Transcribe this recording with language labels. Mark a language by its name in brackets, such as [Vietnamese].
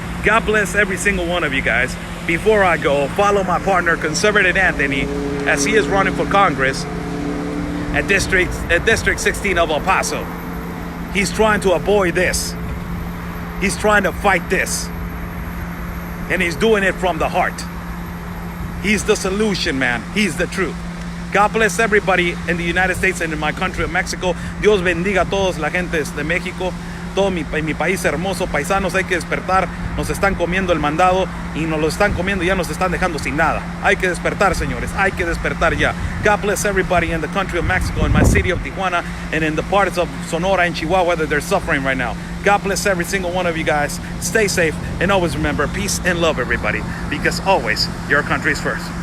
[English] God bless every single one of you guys. Before I go, follow my partner, Conservative Anthony, as he is running for Congress at District 16 of El Paso. He's trying to avoid this. He's trying to fight this. And he's doing it from the heart. He's the solution, man. He's the truth. God bless everybody in the United States and in my country of Mexico. [Spanish] Dios bendiga a todos, la gente de México, todo mi país hermoso. Paisanos, hay que despertar. Nos están comiendo el mandado y nos lo están comiendo y ya nos están dejando sin nada. Hay que despertar, señores. Hay que despertar ya. [English] God bless everybody in the country of Mexico, in my city of Tijuana, and in the parts of Sonora and Chihuahua that they're suffering right now. God bless every single one of you guys. Stay safe and always remember peace and love, everybody, because always your country is first.